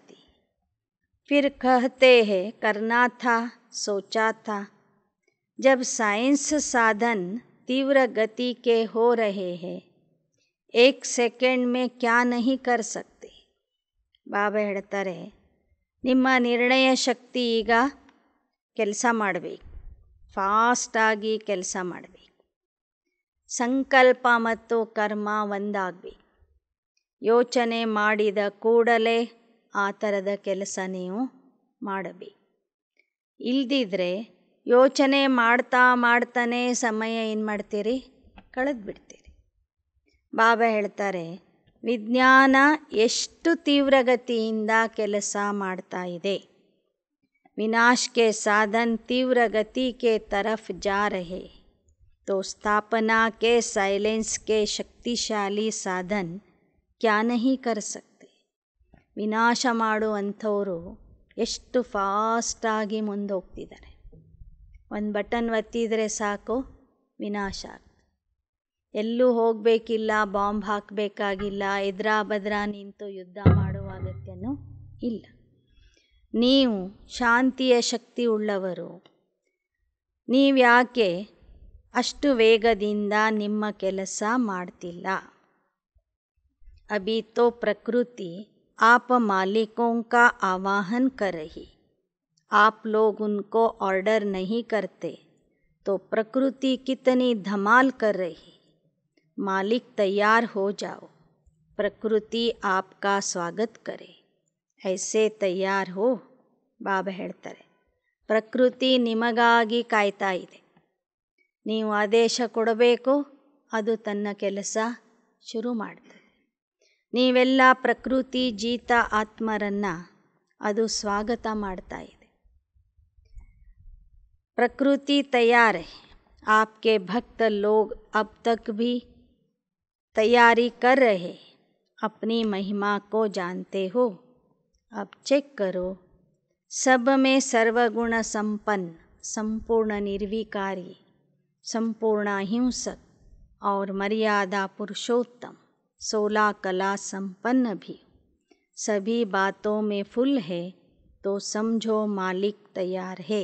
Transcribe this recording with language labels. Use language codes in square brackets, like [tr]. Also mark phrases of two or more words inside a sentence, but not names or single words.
[hi] फिर कहते हैं करना था, सोचा था. जब साइंस साधन तीव्र गति के हो रहे हैं, 1 सेकंड में क्या नहीं कर सकते. [kn] ಬಾಬಾ ಹೇಳ್ತಾರೆ, ನಿಮ್ಮ ನಿರ್ಣಯ ಶಕ್ತಿ ಈಗ ಕೆಲಸ ಮಾಡಬೇಕು, ಫಾಸ್ಟಾಗಿ ಕೆಲಸ ಮಾಡಬೇಕು. ಸಂಕಲ್ಪ ಮತ್ತು ಕರ್ಮ ಒಂದಾಗಬೇಕು. ಯೋಚನೆ ಮಾಡಿದ ಕೂಡಲೇ ಆ ಥರದ ಕೆಲಸ ನೀವು ಮಾಡಬೇಕು. ಇಲ್ದಿದ್ರೆ ಯೋಚನೆ ಮಾಡ್ತಾನೆ ಸಮಯ ಏನು ಮಾಡ್ತೀರಿ, ಕಳೆದು ಬಿಡ್ತೀರಿ. ಬಾಬಾ ಹೇಳ್ತಾರೆ, ವಿಜ್ಞಾನ ಎಷ್ಟು ತೀವ್ರಗತಿಯಿಂದ ಕೆಲಸ ಮಾಡ್ತಾ ಇದೆ. [hi] विनाश के साधन तीव्र गति के तरफ जा रहे, तो स्थापना के साइलेंस के शक्तिशाली साधन क्या नहीं कर सकते. [kn] ವಿನಾಶ ಮಾಡುವಂಥವರು ಎಷ್ಟು ಫಾಸ್ಟಾಗಿ ಮುಂದೆ ಹೋಗ್ತಿದ್ದಾರೆ. 1 ಬಟನ್ ಒತ್ತಿದರೆ ಸಾಕು, ವಿನಾಶ ಆಗ್ತದೆ. ಎಲ್ಲೂ ಹೋಗಬೇಕಿಲ್ಲ, ಬಾಂಬ್ ಹಾಕಬೇಕಾಗಿಲ್ಲ, ಎದ್ರಾ ಬದ್ರಾ ನಿಂತು ಯುದ್ಧ ಮಾಡುವ ಅಗತ್ಯನೂ ಇಲ್ಲ. ನೀವು ಶಾಂತಿಯ ಶಕ್ತಿ ಉಳ್ಳವರು. ನೀವ್ಯಾಕೆ ಅಷ್ಟು ವೇಗದಿಂದ ನಿಮ್ಮ ಕೆಲಸ ಮಾಡ್ತಿಲ್ಲ. [hi] अभी तो प्रकृति आप मालिकों का आवाहन कर रही, आप लोग उनको ऑर्डर नहीं करते तो प्रकृति कितनी धमाल कर रही. मालिक तैयार हो जाओ, प्रकृति आपका स्वागत करे. ऐसे तैयार हो. [kn] ಬಾಬಾ ಹೇಳ್ತಾರೆ, ಪ್ರಕೃತಿ ನಿಮಗಾಗಿ ಕಾಯ್ತಾ ಇದೆ. ನೀವು ಆದೇಶ ಕೊಡಬೇಕು, ಅದು ತನ್ನ ಕೆಲಸ ಶುರು ಮಾಡ್ತದೆ. ನೀವೆಲ್ಲ ಪ್ರಕೃತಿ ಜೀತ ಆತ್ಮರನ್ನು ಅದು ಸ್ವಾಗತ ಮಾಡ್ತಾ ಇದೆ. [hi] प्रकृति तैयार है. आपके भक्त लोग अब तक भी तैयारी कर रहे, अपनी महिमा को जानते हो. अब चेक करो, सब में सर्वगुण संपन्न, संपूर्ण निर्विकारी, संपूर्ण अहिंसक और मर्यादा पुरुषोत्तम, 16 कला संपन्न भी सभी बातों में फुल है, तो समझो मालिक तैयार है.